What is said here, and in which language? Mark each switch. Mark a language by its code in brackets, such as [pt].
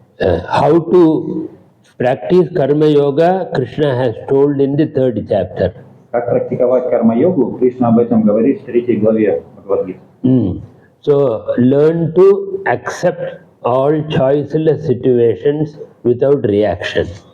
[en] How to practice karma yoga, Krishna has told in the 3rd chapter. [ru] Как практиковать карма-йогу, Кришна об этом говорит в 3 главе Бхагавад-гиты. [en] So, learn to accept all choiceless situations without reaction.